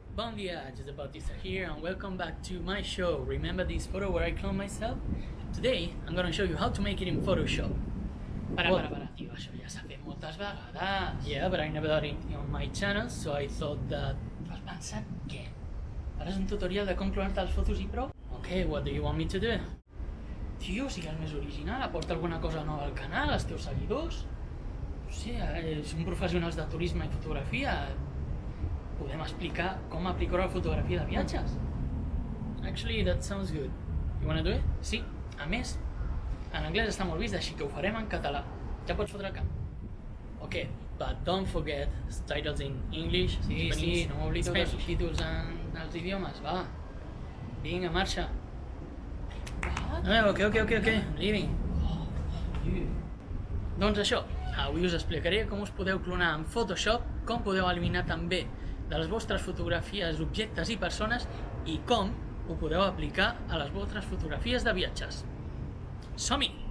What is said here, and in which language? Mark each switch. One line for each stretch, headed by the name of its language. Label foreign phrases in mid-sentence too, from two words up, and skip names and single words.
Catalan: Bon dia,
English: José Bautista here and welcome back to my show. Remember this photo where I clone myself? Today, I'm gonna show you how to make it in Photoshop.
Catalan: Para, tio, això ja s'ha fet moltes vegades.
English: Yeah, but I never done it on my channel, so I thought that...
Catalan: Has pensat què? Faràs un tutorial de com clonar-te les fotos i prou?
English: Okay, what do you want me to do?
Catalan: Tio, sigues més original, aporta alguna cosa nova al canal, als teus seguidors. No sé, som professionals de turisme i fotografia. Podem explicar com aplicar la fotografia de viatges.
English: Actually, that sounds good. You wanna do it?
Catalan: Sí, a més, En anglès està molt vist, així que ho farem en català. Ja pots fotre el camp.
English: Okay, but don't forget titles in English, Japanese,
Catalan: no m'oblido dels
English: Spanish.
Catalan: títols en els idiomes, va. Vinga, marxa.
English: What? Okay, leaving.
Catalan: Tio. Doncs això, avui us explicaré com us podeu clonar en Photoshop, com podeu eliminar també de les vostres fotografies objectes i persones i com ho podeu aplicar a les vostres fotografies de viatges. Som-hi!